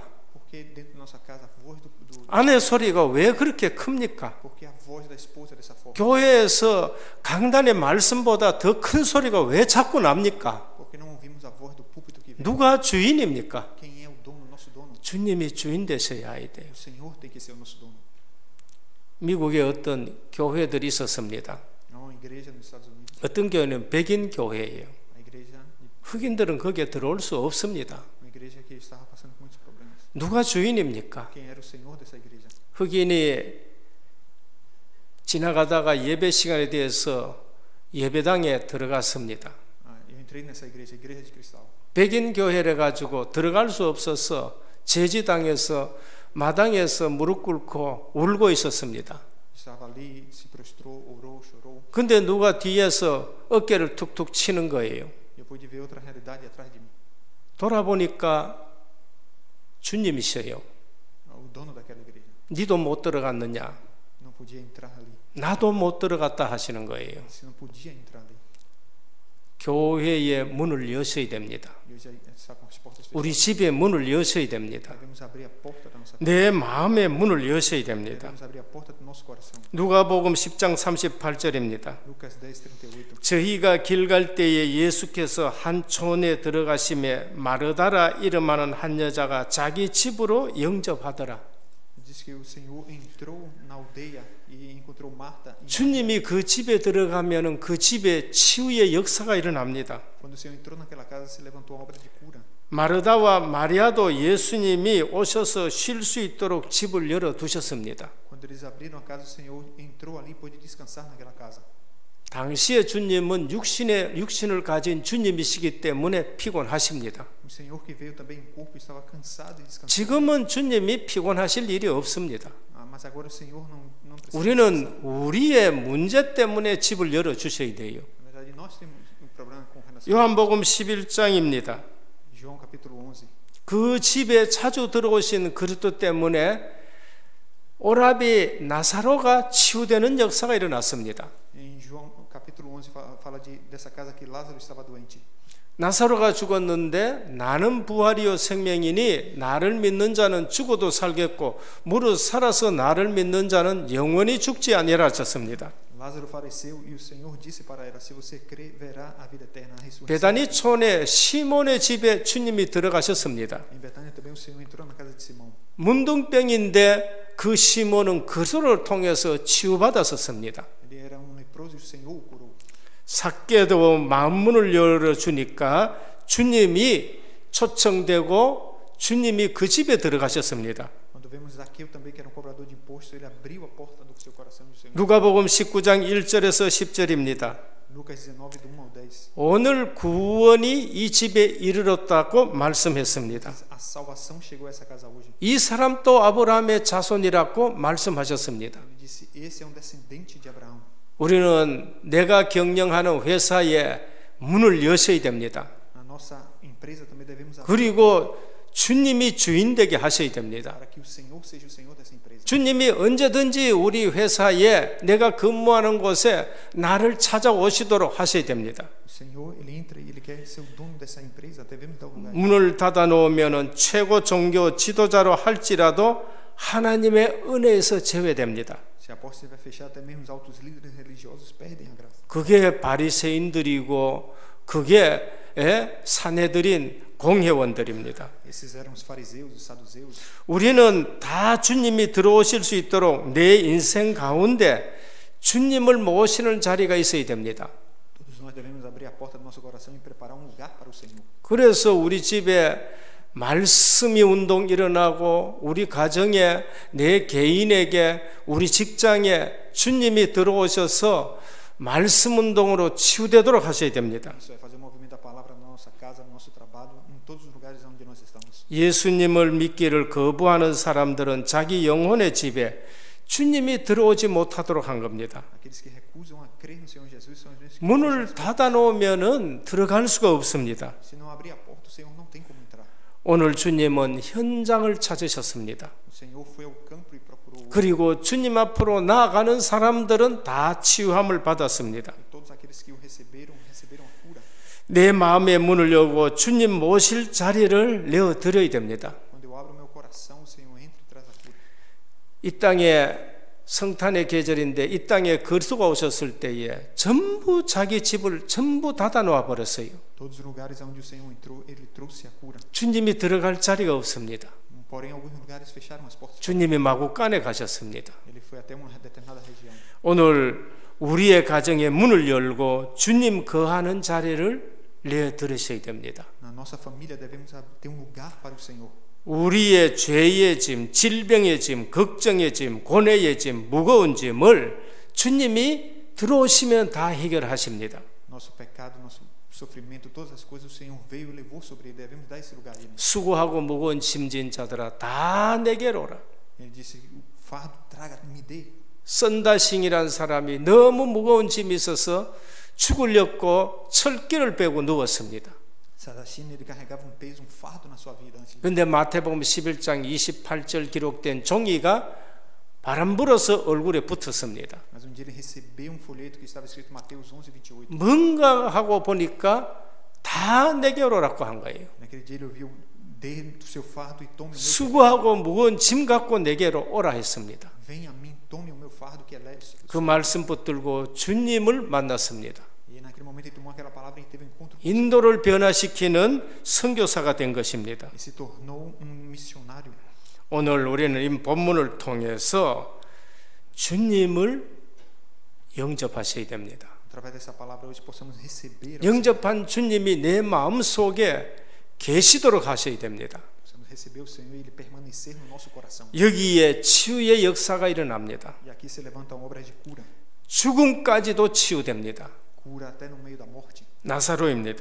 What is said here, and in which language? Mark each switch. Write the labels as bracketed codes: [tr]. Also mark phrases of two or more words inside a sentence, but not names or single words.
[pt] Porque dentro da nossa casa a voz do [ko] 아내 소리가 왜 그렇게 큽니까? [pt] porque a voz da esposa é dessa forma. [ko] 교회에서 강단의 말씀보다 더 큰 소리가 왜 자꾸 납니까? [pt] Porque não ouvimos a voz do púlpito que vem. [ko] 누가 주인입니까? [pt] Quem é o dono, nosso dono? [ko] 주님이 주인 되셔야 돼요. [pt] O Senhor tem que ser o nosso dono. [ko] 미국에 어떤 교회들이 있었습니다. [pt] Há uma igreja nos Estados Unidos, [ko] 어떤 교회는 백인 교회예요. [pt] a igreja, [ko] 흑인들은 거기에 들어올 수 없습니다. [pt] uma igreja que estava passando por muitos problemas. [ko] 누가 주인입니까? [pt] Quem era o Senhor dessa igreja? [ko] 흑인이 지나가다가 예배 시간에 대해서 예배당에 들어갔습니다. [pt] Eu entrei nessa igreja, a igreja de cristal. [ko] 백인 교회를 가지고 들어갈 수 없어서 제지당에서 마당에서 무릎 꿇고 울고 있었습니다. [pt] Estava ali, se prostrou, orou, chorou. [ko] 근데 누가 뒤에서 어깨를 툭툭 치는 거예요. [pt] Eu pude ver outra realidade atrás de mim. [ko] 돌아보니까 주님이셔요. [pt] O dono daquela igreja. [ko] 니도 못 들어갔느냐? [pt] Não podia entrar ali. [ko] 나도 못 들어갔다 하시는 거예요. [pt] Você não podia entrar ali. [ko] 교회의 문을 여셔야 됩니다. [pt] E hoje está com as portas fechadas. [ko] 우리 집의 문을 여셔야 됩니다. [pt] Devemos abrir a porta da nossa casa. [ko] 내 마음의 문을 여셔야 됩니다. [pt] Devemos abrir a porta do nosso coração. [ko] 누가복음 10장 38절입니다. [pt] Lucas 10:38. [ko] 저희가 길 갈 때에 예수께서 한 촌에 들어가심에 마르다라 이름하는 한 여자가 자기 집으로 영접하더라. [pt] Diz que o Senhor entrou na aldeia e encontrou Marta. [ko] 주님이 그 집에 들어가면은 그 집에 치유의 역사가 일어납니다. [pt] Quando o Senhor entrou naquela casa, se levantou a obra de cura. [ko] 마르다와 마리아도 예수님이 오셔서 쉴 수 있도록 집을 열어 두셨습니다. [pt] Quando eles abriram a casa, o Senhor entrou ali e pôde descansar naquela casa. [ko] 당시의 주님은 육신을 가진 주님이시기 때문에 피곤하십니다. [pt] O Senhor que veio também em corpo estava cansado e descansado. [ko] 지금은 주님이 피곤하실 일이 없습니다. [pt] Mas agora o Senhor não precisa. [ko] 우리는 우리의 문제 때문에 집을 열어 주셔야 돼요. [pt] Na verdade, nós temos um problema com relação. [ko] 요한복음 11장입니다. [pt] João capítulo 11. [ko] 그 집에 자주 들어오신 그리스도 때문에 오라비 나사로가 치유되는 역사가 일어났습니다. [pt] Em João capítulo 11 fala dessa casa que Lázaro estava doente. [ko] 나사로가 죽었는데 나는 부활이요 생명이니 나를 믿는 자는 죽어도 살겠고 무릇 살아서 나를 믿는 자는 영원히 죽지 아니하라 하셨습니다. [pt] Lázaro faleceu e o Senhor disse para ela: se você crer, verá a vida eterna, a ressurreição. [ko] 베다니 촌에 시몬의 집에 주님이 들어가셨습니다. [pt] Em Betânia também o Senhor entrou na casa de Simão. [ko] 문둥병인데 그 시몬은 그소를 통해서 치유받았었습니다. [pt] Ele era leproso e o Senhor o curou. [ko] 삭개도 마음문을 열어주니까 주님이 초청되고 주님이 그 집에 들어가셨습니다. [pt] Quando vemos Zaqueu também, que era cobrador de imposto, ele abriu a porta do seu coração e o Senhor. [ko] 누가복음 19장 1절에서 10절입니다. [pt] Lucas 19 do 1 ao 10. [ko] 오늘 구원이 이 집에 이르렀다고 말씀했습니다. [pt] A salvação chegou a essa casa hoje. [ko] 이 사람도 아브라함의 자손이라고 말씀하셨습니다. [pt] Ele disse: esse é um descendente de Abraão. [ko] 우리는 내가 경영하는 회사에 문을 여셔야 됩니다. [pt] A nossa empresa também devemos abrir [ko] 그리고 주님이 주인 되게 하셔야 됩니다. [pt] para que o Senhor seja o Senhor dessa empresa. [ko] 주님이 언제든지 우리 회사에 내가 근무하는 곳에 나를 찾아오시도록 하셔야 됩니다. [pt] O Senhor, ele entra e ele quer ser o dono dessa empresa. Devemos dar o lugar. [ko] 문을 닫아 놓으면 최고 종교 지도자로 할지라도 하나님의 은혜에서 제외됩니다. [pt] Se a porta estiver fechada, até mesmo os altos líderes religiosos perdem a graça. [ko] 그게 바리새인들이고 그게 산헤드린 공회원들입니다. [pt] Esses eram os fariseus, os saduceus. [ko] 우리는 다 주님이 들어오실 수 있도록 내 인생 가운데 주님을 모시는 자리가 있어야 됩니다. [pt] Todos nós devemos abrir a porta do nosso coração e preparar um lugar para o Senhor. [ko] 그래서 우리 집에 말씀이 운동 일어나고 우리 가정에 내 개인에게 우리 직장에 주님이 들어오셔서 말씀 운동으로 치유되도록 하셔야 됩니다. [pt] Isso é fazer o movimento da palavra na nossa casa, no nosso trabalho, em todos os lugares onde nós estamos. [ko] 예수님을 믿기를 거부하는 사람들은 자기 영혼의 집에 주님이 들어오지 못하도록 한 겁니다. [pt] Aqueles que recusam a crer no Senhor Jesus são os mesmos que [ko] 문을 닫아 놓으면은 들어갈 수가 없습니다. [pt] se não abrir a porta, o Senhor não tem como entrar. [ko] 오늘 주님은 현장을 찾으셨습니다. [pt] O Senhor foi ao campo e procurou. [ko] 그리고 주님 앞으로 나아가는 사람들은 다 치유함을 받았습니다. [pt] E todos aqueles que o receberam a cura. [ko] 내 마음의 문을 열고 주님 모실 자리를 내어 드려야 됩니다. [pt] Quando eu abro meu coração, o Senhor entra e traz a cura. [ko] 이 땅에 성탄의 계절인데 이 땅에 그리스도가 오셨을 때에 전부 자기 집을 전부 닫아 놓아 버렸어요. [pt] Todos os lugares onde o Senhor entrou, ele trouxe a cura. [ko] 주님이 들어갈 자리가 없습니다. [pt] Porém, alguns lugares fecharam as portas. [ko] 주님이 마구간에 가셨습니다. [pt] Ele foi até uma determinada região. [ko] 오늘 우리의 가정에 문을 열고 주님 거하는 자리를 내어 드리셔야 됩니다. [pt] Na nossa família devemos ter um lugar para o Senhor. [ko] 우리의 죄의 짐, 질병의 짐, 걱정의 짐, 고뇌의 짐, 무거운 짐을 주님이 들어오시면 다 해결하십니다. [pt] Nosso pecado, nosso sofrimento, todas as coisas o Senhor veio e levou sobre ele. Devemos dar esse lugar a ele. [ko] 수고하고 무거운 짐진 자들아 다 내게로 오라. [pt] Ele disse: o fardo traga, me dê. [ko] 선다싱이란 사람이 너무 무거운 짐이 있어서 죽으려고 철기를 빼고 누웠습니다. [pt] Sadashim, ele carregava um peso, um fardo na sua vida antes. [ko] 그런데 마태복음 11장 28절 기록된 종이가 바람 불어서 얼굴에 붙었습니다. [pt] Mas um dia ele recebeu um folheto que estava escrito Mateus 11:28. [ko] 뭔가 하고 보니까 다 내게로 오라고 한 거예요. [pt] Naquele dia ele ouviu: dê do seu fardo e tome o meu. [ko] 수고하고 무거운 짐 갖고 내게로 오라 했습니다. [pt] Venha a mim, tome o meu fardo que é leve. [ko] 그 말씀 붙들고 주님을 만났습니다. [pt] E naquele momento ele tomou aquela palavra e teve um encontro. [ko] 인도를 변화시키는 선교사가 된 것입니다. [pt] E se tornou um missionário. [ko] 오늘 우리는 이 본문을 통해서 주님을 영접하셔야 됩니다. [pt] Através dessa palavra hoje possamos receber. [ko] 영접한 주님이 내 마음 속에 계시도록 하셔야 됩니다. [pt] Possamos receber o Senhor e ele permanecer no nosso coração. [ko] 여기에 치유의 역사가 일어납니다. [pt] E aqui se levantam obras de cura. [ko] 죽음까지도 치유됩니다. [pt] Cura até no meio da morte. [ko] 나사로입니다.